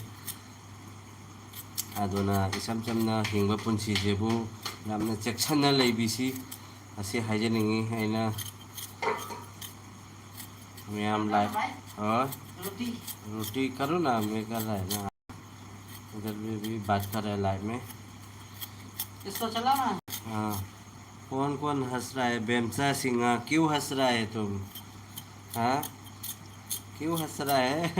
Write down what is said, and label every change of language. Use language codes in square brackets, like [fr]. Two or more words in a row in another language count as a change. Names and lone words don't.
[mni] ꯑꯗꯨꯅ ꯏꯆꯝ ꯆꯝꯅ ꯍꯤꯡꯕ ꯄꯨꯟꯁꯤꯁꯤꯕꯨ ꯌꯥꯝꯅ ꯆꯦꯛꯁꯤꯟꯅ ꯂꯩꯕꯤꯁꯤ ꯑꯁꯤ ꯍꯥꯏꯖꯅꯤꯡꯉꯤ ꯑꯩꯅ [hi] मैम लाइट और रोटी करो ना मैं कर रहा है ना उधर भी बात कर रहा है लाइव में इसको चला ना हाँ कौन कौन हंस रहा है बेमसा सिंह क्यों हंस रहा है तुम हाँ क्यों हंस रहा है